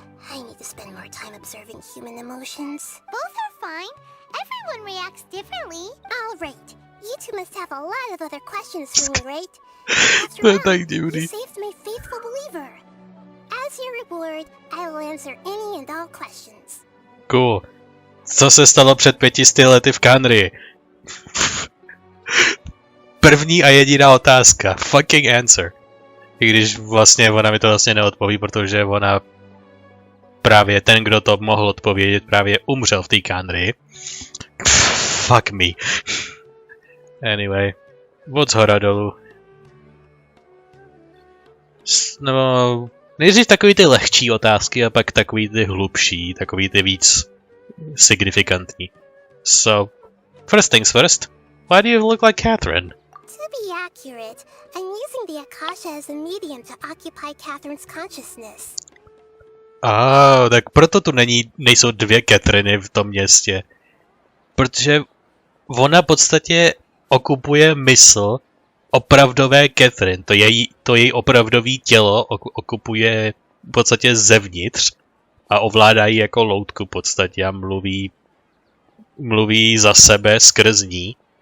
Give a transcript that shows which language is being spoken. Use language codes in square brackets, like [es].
[en] I need to spend more time observing human emotions. Both are fine. Everyone reacts differently. All right. You two must have a lot of other questions for me, right? After all, you saved my faithful believer. As your reward, I will answer any and all questions. Cool. [cs] Co se stalo před 500 lety v Kanry? První a jediná otázka. [en] Fucking answer. [cs] I když vlastně ona mi to vlastně neodpoví, protože ona právě ten, kdo to mohl odpovědět, právě umřel v té Kanry. [en] Fuck me. Anyway. [cs] Od zhora dolů. No, nejdřív takový ty lehčí otázky a pak takový ty hlubší, takový ty víc signifikantní. [en] So, first things first. Why do you look like Catherine? To be accurate, I'm using the Akasha as a medium to occupy Catherine's consciousness. [cs] Tak proto tu nejsou dvě Catheriny v tom městě. Protože ona v podstatě okupuje mysl opravdové Catherine. To její opravdové tělo okupuje v podstatě zevnitř a ovládá ji jako loutku v podstatě a mluví za sebe skrz ní.